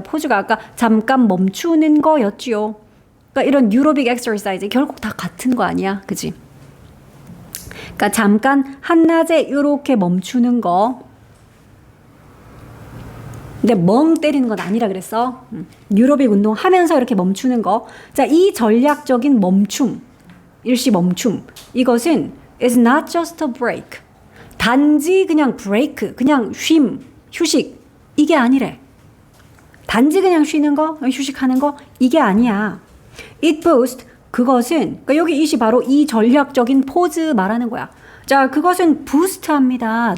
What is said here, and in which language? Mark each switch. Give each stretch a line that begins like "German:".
Korean: 포즈가 아까 잠깐 멈추는 거였지요. 그러니까 이런 뉴로빅 엑서사이즈 결국 다 같은 거 아니야, 그지? 그러니까 잠깐 한낮에 이렇게 멈추는 거. 근데 멍 때리는 건 아니라 그랬어. 뉴로빅 운동 하면서 이렇게 멈추는 거. 자, 이 전략적인 멈춤, 일시 멈춤.
English: 이것은 is not just a break.
Korean: 단지 그냥 브레이크, 그냥 쉼, 휴식. 이게 아니래. 단지 그냥 쉬는 거, 휴식하는 거, 이게 아니야.
English: It boosts,
Korean: 그것은, 그러니까 여기 이시 바로 이 전략적인 포즈 말하는 거야. 자, 그것은 부스트합니다.